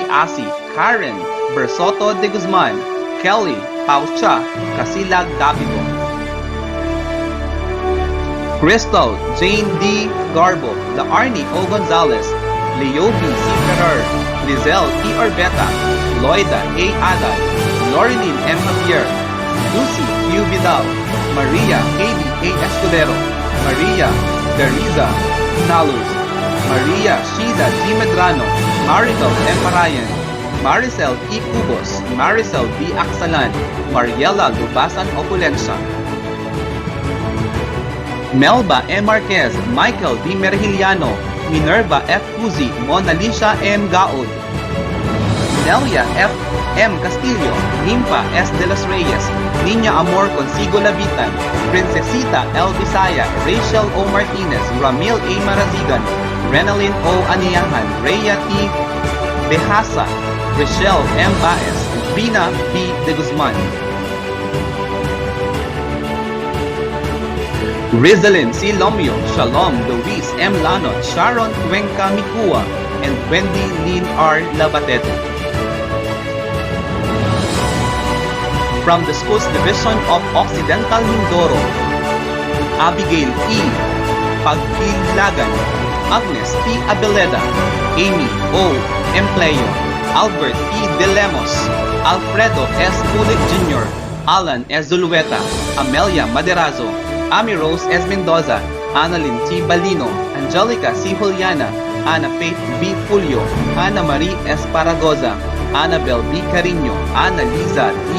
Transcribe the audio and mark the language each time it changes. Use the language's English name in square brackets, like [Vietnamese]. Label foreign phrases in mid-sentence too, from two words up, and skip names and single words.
[English] Asi, Karen Bersoto de Guzman, Kelly Paucha, Casilag Dapido, Crystal Jane D. Garbo, Laarni O. Gonzalez, Leopi C. Ferrer, Lizelle E. Orbeta, Loida A. Aday, Loreline M. Javier, Lucy Q. Vidal, Maria Katie A. Escudero, Maria Teresa Naluz, Maria Shida G. Medrano, Maribel M. Parayan, Maricel E. Cubos, Maricel B. Aksalan, Mariela Lubasan Opulencia. Melba M. Marquez, Michael D. Merhiliano, Minerva F. Cusi, Monalicia M. Gaod, Nelia F. M. Castillo, Nimpa S. de los Reyes, Niña Amor Consigo Labitan, Princesita L. Bisaya, Rachel O. Martinez, Ramil A. Marazigan, Renalyn O. Aniyahan, Rhea T. Behasa, Rochelle M. Baez, Vina P. de Guzman, Rizalyn C. Lomio, Shalom Luis M. Lanot, Sharon Cuenca Mikua, and Wendy Lynn R. Labatete. From the Schools Division of Occidental Mindoro, Abigail E. Pagpilagan, Agnes T. Abeleda, Amy O. Empleo, Albert E. De Lemos, Alfredo S. Pulic Jr., Alan S. Zulueta, Amelia Maderazo, Ami Rose S. Mendoza, Annalyn T. Balino, Angelica C. Juliana, Ana Faith B. Fulio, Ana Marie S. Paragoza, Annabel B. Carino, Ana Liza D.